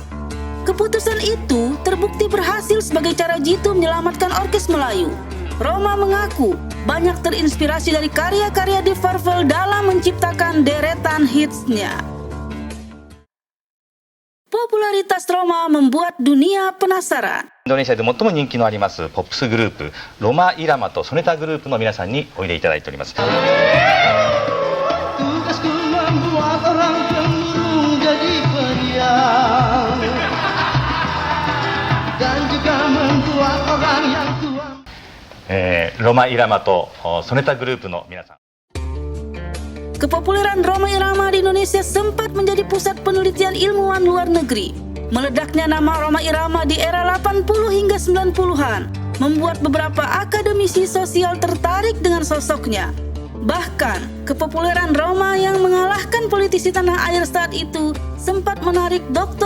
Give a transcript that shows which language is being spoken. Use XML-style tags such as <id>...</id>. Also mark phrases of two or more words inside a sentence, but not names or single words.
<id>Keputusan itu terbukti berhasil sebagai cara jitu menyelamatkan orkes Melayu. Rhoma mengaku banyak terinspirasi dari karya-karya Deep Purple dalam menciptakan deretan hitsnya. Popularitas Rhoma membuat dunia penasaran.</id> <ja>インドネシアで最も人気のありますポップスグループロマ・イラマとソネタグループの皆さんにおいでいただいております。</ja> <id>Tugasku membuat orang pemurung jadi periang, dan juga membuat orang yang tua.</id> <ja>ロマ・イラマとソネタグループの皆さん。</ja> <id>Kepopuleran Rhoma Irama di Indonesia sempat menjadi pusat penelitian ilmuwan luar negeri. Meledaknya nama Rhoma Irama di era 80 hingga 90-an membuat beberapa akademisi sosial tertarik dengan sosoknya. Bahkan, kepopuleran Rhoma yang mengalahkan politisi tanah air saat itu sempat menarik Dr.</id>